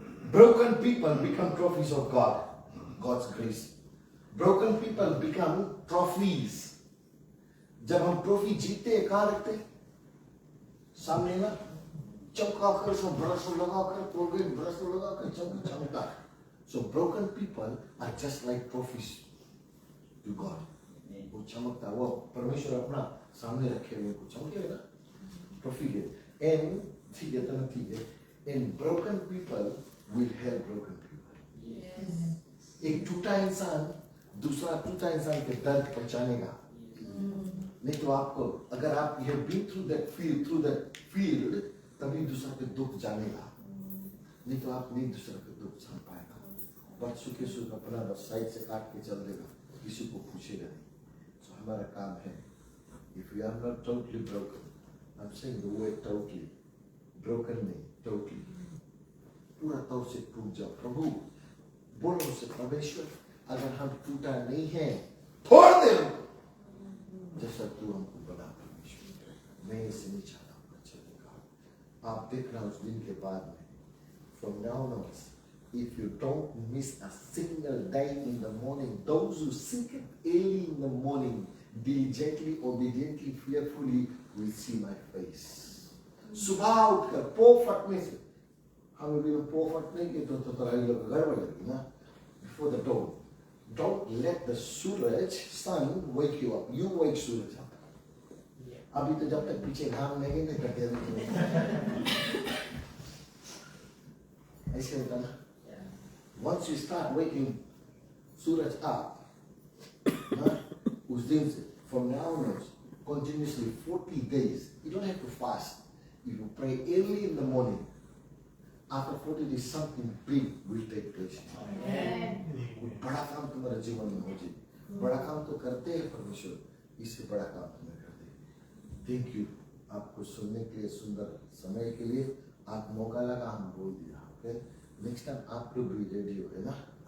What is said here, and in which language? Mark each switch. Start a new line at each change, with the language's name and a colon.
English: Broken people become trophies of God, God's grace. Broken people become trophies.
Hindi: जब हम trophy जीतते हैं कहाँ रखते? सामने ना, चमका कर, सब ब्रश लगा कर, कोलगेट ब्रश लगा कर चमका.
English: So broken people are just like trophies to God.
Hindi: वो चमकता, वो परमेश्वर अपना सामने रखे हुए को चमके ना, ट्रॉफी है. And ठीक है, तो ना ठीक है.
English: And broken people will help broken people.
Hindi: एक टूटा इंसान दूसरा टूटा इंसान के दर्द पहचानेगा. नहीं तो आपको, अगर आप
English: you have been through that field,
Hindi: तभी दूसरा के दुख जानेगा. नहीं तो आप नहीं दूसरा के दुख जान पाएगा. बस सुखे सुख अपना बस साइड से काट के चल देगा, किसी को पूछेगा नहीं.
English: So
Hindi: हमारा काम है,
English: if we are not totally broken, I'm saying the word totally, broken नहीं, totally,
Hindi: पूरा तौर से टूट जाओ. प्रभु बोलो उसे, परमेश्वर अगर हम टूटा नहीं है, छोड़ दे हमको जैसा तू हमको बना. परमेश्वर मैं इसे नहीं चाहता हूँ चलेगा. आप देखना उस दिन के बाद में,
English: from now on, if you don't miss a single day in the morning, those who seek it early in the morning, diligently, obediently, fearfully, will see my face.
Hindi: सुबह उठकर पो फटने से, हम अभी पो फटने के तो तराई लोग गड़बड़ लगी ना.
English: Before the dawn, don't let the sun wake you up. You wake सूरज up.
Hindi: अभी तो जब तक पीछे घाम नहीं गए करते ऐसे होता ना.
English: Once you start waking सूरज up,
Hindi: उस दिन से,
English: from now on, continuously 40 days, you don't have to fast. If you pray early in the morning, after 40 days something big will take place.
Hindi: बड़ा काम तुम्हारे जीवन में हो जाए. बड़ा काम तो करते हैं परमेश्वर, इससे बड़ा काम तुम्हें करते हैं. थैंक यू आपको सुनने के लिए, सुंदर समय के लिए. आप मौका लगा, हम बोल दिया. ओके, नेक्स्ट टाइम आप लोग भी रेडी हो गए ना.